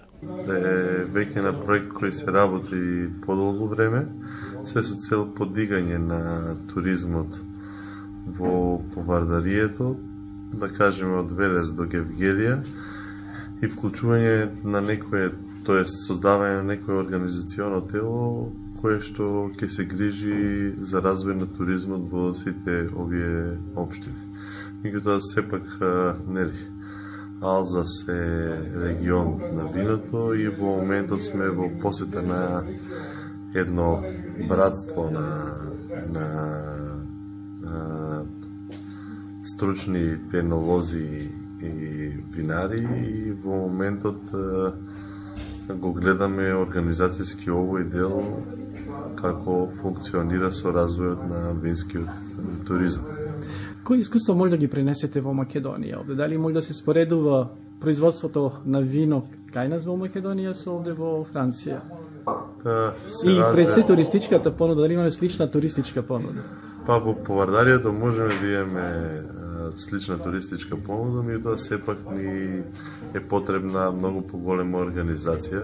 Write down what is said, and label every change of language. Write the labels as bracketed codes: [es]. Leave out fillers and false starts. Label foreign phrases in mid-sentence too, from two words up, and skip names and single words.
[mk] Da je već na projekt koji se raboti podolgo vreme, sve su celo podiganje na turizmot vo Povardarijето, da kažemo od Velez do Gevgelija i vključuvanje na nekoje, to je sozdavanje na nekoje organizaciono telo koje što ke se griži za razvoj na turizmot vo site ovije opštine. Меѓутоа сепак нели Алзас е регион на виното и во моментот сме во посета на едно братство на стручни енолози и винари и во моментот го гледаме организацијски овој дел како функционира со развојот на винскиот туризам. Koje iskustvo možda gi prenesete vo Makedonija ovde? Da li možda se sporedува производството на вино кај нас во Македонија со овде во Франција? И пред се туристичката понуда, дали имаме слична туристичка понуда? Па во Повардарието можеме да имаме слична туристичка понуда, меѓутоа сепак ни е потребна многу поголема организација.